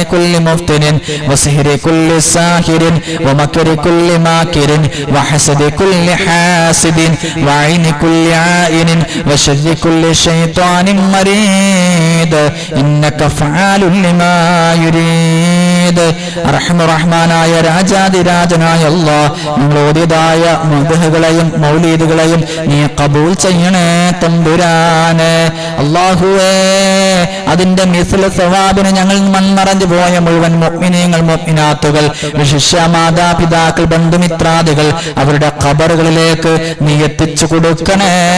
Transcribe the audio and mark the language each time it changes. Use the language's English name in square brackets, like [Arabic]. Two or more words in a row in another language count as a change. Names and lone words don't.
[Arabic] كل مفتن وسحر كل ساحر ومكر كل ماكر وحسد كل حاسد وعين كل عائن وشر كل شيطان مريد إنك فعال لما يريد [Malayalam] അർഹമർ റഹ്മാനായ രാജാതിരാജനായ അല്ലാഹ് ഞങ്ങളോടിയതായ മദ്ഹുകളെയും മൗലീദുകളെയും നീ ഖബൂൽ ചെയ്യണേ തമ്പുരാനെ. അല്ലാഹുവേ അതിന്റെ മിസ്ല സവാബിനെ ഞങ്ങൾ മൺമറഞ്ഞു പോയ മുഴുവൻ മുഅ്മിനീങ്ങൾ മുഅ്മിനാത്തുകൾ വിശിഷ്യ മാതാപിതാക്കൾ ബന്ധുമിത്രാദികൾ അവരുടെ ഖബറുകളിലേക്ക് നീ എത്തിച്ചു കൊടുക്കണേ